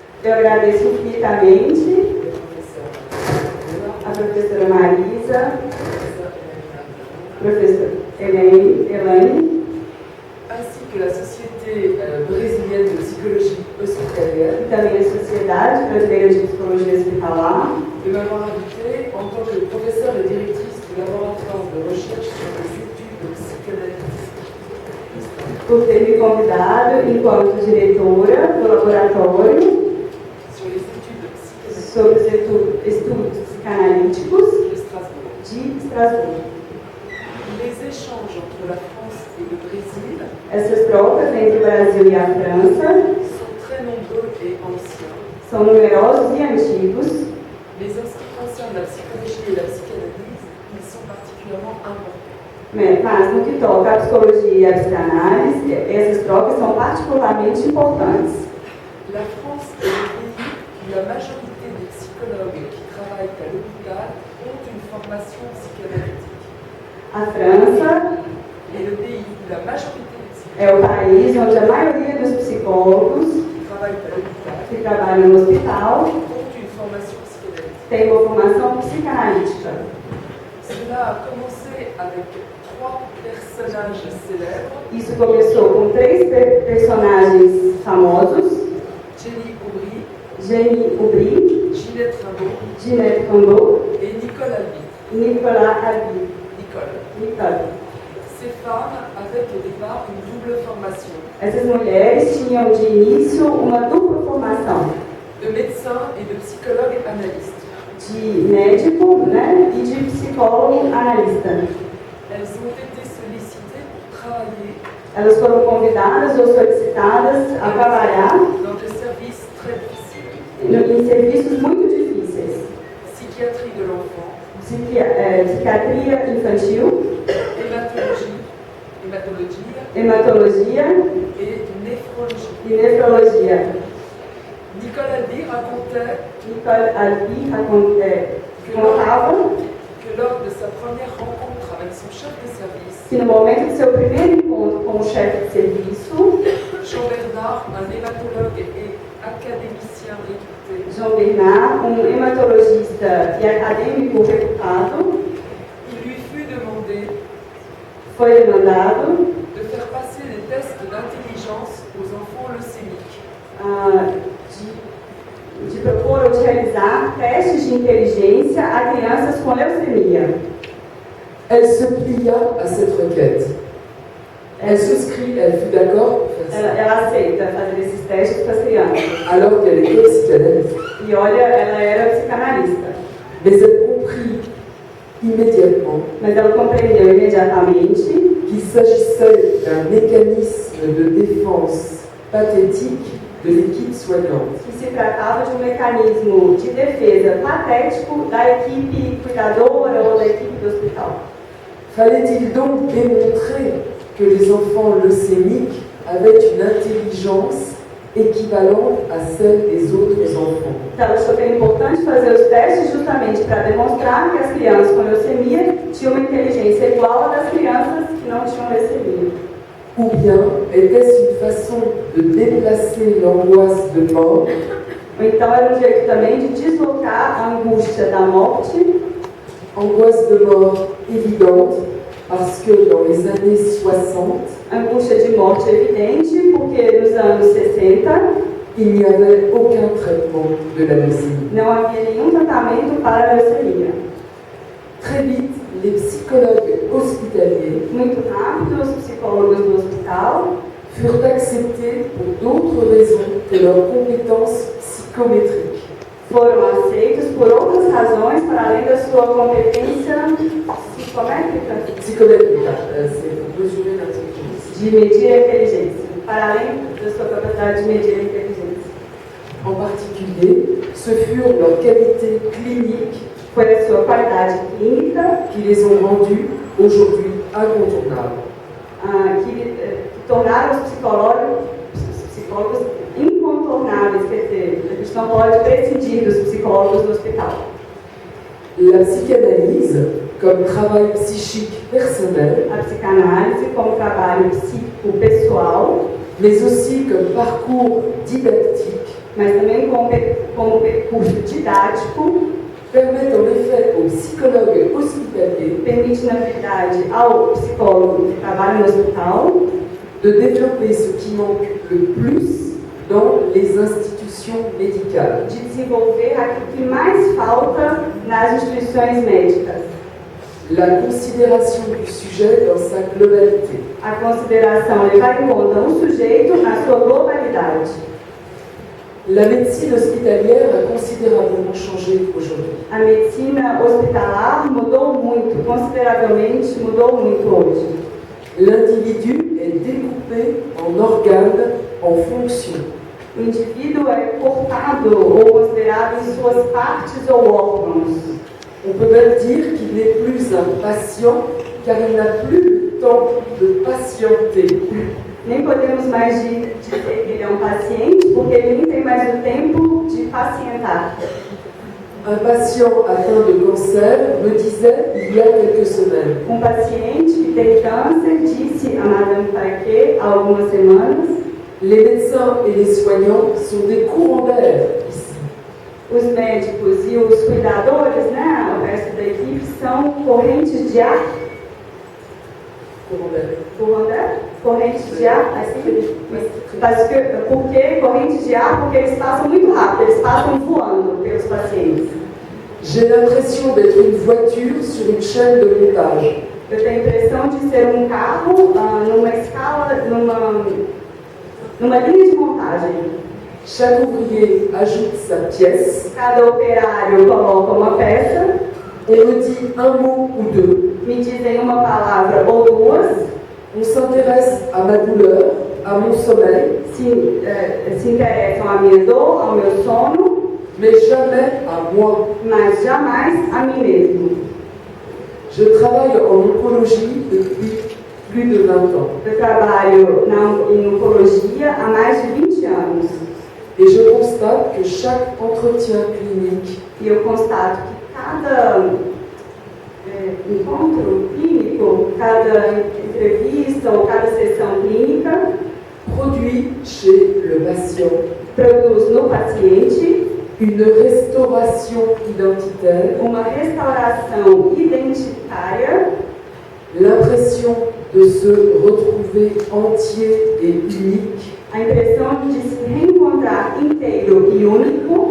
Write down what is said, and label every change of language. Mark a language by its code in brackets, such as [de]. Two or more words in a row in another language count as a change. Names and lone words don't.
[pt] Eu agradeço infinitamente a professora Marisa, professora Elaine, [fr] ainsi que la Société brésilienne de psychologie hospitalière, [pt] e também a Sociedade Brasileira de Psicologia Hospitalar, [fr] de m'avoir invité en tant que professeure et directrice du laboratoire de recherche sur les études psychanalytiques. [pt] por ter me convidado enquanto diretora do laboratório [fr] Sur les études [pt] sobre os estudos psicanalíticos [fr] de Strasbourg. [pt] de Estrasburgo. [fr] Les échanges entre la France et le Brésil [pt] Essas trocas entre o Brasil e a França [fr] sont très nombreux et anciens, [pt] são numerosos e antigos, [fr] mais en ce qui concerne la psychologie et la psychanalyse, ils sont particulièrement importants. [pt] mas no que toca à psicologia e à psicanálise, essas trocas são particularmente importantes. [fr] La France est le pays où la majorité des psychologues qui travaillent à l'hôpital ont une formation psychanalytique. [pt] A França [fr] Et le pays où la majorité des psychologues [pt] é o país onde a maioria dos psicólogos [fr] qui travaillent à l'hôpital [pt] que trabalham no hospital [fr] ont une formation psychanalytique. [pt] têm uma formação psicanalítica. [fr] Cela a commencé avec 3 personnages célèbres, [pt] Isso começou com 3 personagens famosos: [fr] Jenny Aubry, [pt] Jenny Aubry, [fr] Ginette Rimbaud [pt] Ginette Rimbaud [fr] et Nicole Albi. [pt] e Nicolas Albi. Nicole. [fr] Ces femmes avaient au départ une double formation, [pt] Essas mulheres tinham de início uma dupla formação [fr] de médecin et de psychologue analyste. [pt] de médico, e de psicólogo analista. [fr] Elles ont été sollicitées pour travailler [pt] Elas foram convidadas ou solicitadas a trabalhar [fr] dans des services très difficiles. [pt] em serviços muito difíceis: [fr] Psychiatrie de l'enfant, [pt] psiquiatria infantil, [fr] hématologie [pt] hematologia [fr] et néphrologie. [pt] e nefrologia. [fr] Nicole Albi racontait [pt] Nicole Albi contava [fr] que lors de sa première rencontre avec son chef de service, [pt] que no momento do seu primeiro encontro com o chefe de serviço, [fr] Jean Bernard, un hématologue et académicien réputé, [pt] João Bernard, hematologista e acadêmico reputado, [fr] il lui fut demandé [pt] foi demandado [fr] de faire passer des tests d'intelligence aux enfants leucémiques. [pt] De propor ou de realizar testes de inteligência a crianças com leucemia. [fr] Elle se plia à cette requête. Elle souscrit, elle fut d'accord pour faire ça. [pt] Ela aceita fazer esses testes para as crianças. [fr] Alors qu'elle était psychanalyste. [pt] E olha, ela era psicanalista. [fr] Mais elle comprit immédiatement [pt] Mas ela compreendeu imediatamente [fr] qu'il s'agissait d'un mécanisme de défense pathétique de l'équipe soignante. [pt] que se tratava de mecanismo de defesa patético da equipe cuidadora ou da equipe do hospital. [fr] Fallait-il donc démontrer que les enfants leucémiques avaient une intelligence équivalente à celle des autres enfants? [pt] Então, achou que era importante fazer os testes justamente para demonstrar que as crianças com leucemia tinham uma inteligência igual à das crianças que não tinham leucemia. [fr] Ou bien était-ce une façon de déplacer l'angoisse de mort [pt] Ou então era um jeito também de deslocar a angústia da morte, [fr] angoisse de mort évidente, parce que dans les années 60, [pt] angústia de morte evidente, porque nos anos 60 [fr] il n'y avait aucun traitement de la leucémie. [pt] não havia nenhum tratamento para a leucemia. [fr] Très vite, les psychologues hospitaliers [pt] Muito rápido, os psicólogos do hospital [fr] furent acceptés pour d'autres raisons que leurs compétences psychométriques. [pt] foram aceitos por outras razões para além da sua competência psicométrica [fr] Psychométrique, c'est pour mesurer l'intelligence. [pt] de medir a inteligência, para além da sua capacidade de medir a inteligência. [fr] En particulier, ce furent leurs qualités cliniques [pt] Foi a sua qualidade clínica [fr] qui les ont rendus aujourd'hui incontournables. [pt] que tornaram os psicólogos incontornáveis, quer dizer, a gente não pode prescindir dos psicólogos no hospital. [fr] La psychanalyse, comme travail psychique personnel, [pt] A psicanálise como trabalho psíquico pessoal, [fr] mais aussi comme parcours didactique, [pt] mas também como percurso didático, [fr] permettent en effet aux psychologues hospitaliers [pt] permite, na verdade, ao psicólogo que trabalha no hospital [fr] de développer ce qui manque le plus dans les institutions médicales. [pt] de desenvolver aquilo que mais falta nas instituições médicas. [fr] La considération du sujet dans sa globalité. [pt] A consideração, levar em conta o sujeito na sua globalidade. [fr] La médecine hospitalière a considérablement changé aujourd'hui. [pt] A medicina hospitalar mudou muito, consideravelmente mudou muito hoje. [fr] L'individu est découpé en organes, en fonctions. [pt] O indivíduo é cortado ou considerado em suas partes ou órgãos. [fr] On peut même dire qu'il n'est plus un patient car il n'a plus le temps de patienter. [pt] Nem podemos mais dizer que ele é um paciente, porque ele nem tem mais o tempo de pacientar. [fr] Un patient atteint de cancer me disait il y a quelques semaines: [pt] Um paciente que tem câncer disse a Madame Paquet há algumas semanas: [fr] les médecins et les soignants sont des courants d'air ici. [pt] os médicos e os cuidadores, né, o resto da equipe, são correntes de ar. Correntes de ar, assim? Por que correntes de ar? Porque eles passam muito rápido, eles passam voando pelos pacientes. [fr] J'ai l'impression d'être une voiture sur une chaîne de montage. [pt] Eu tenho a impressão de ser um carro numa escala, numa linha de montagem. [fr] Chaque ouvrier ajoute sa pièce, [pt] Cada operário coloca uma peça, [fr] on me dit un mot ou deux, [pt] me dizem uma palavra ou duas, [fr] on s'intéresse à ma douleur, à mon sommeil, [pt] se interessam à minha dor, ao meu sono, [fr] mais jamais à moi. [pt] mas jamais a mim mesmo. [fr] Je travaille en oncologie depuis plus de 20 ans [pt] Eu trabalho em oncologia há mais de 20 anos [fr] et je constate que chaque entretien clinique [pt] e eu constato que cada encontro clínico, cada entrevista ou cada sessão clínica [fr] produit chez le patient [pt] produz no paciente [fr] une restauration identitaire, [pt] uma restauração identitária, [fr] l'impression de se retrouver entier et unique [pt] a impressão de se reencontrar inteiro e único,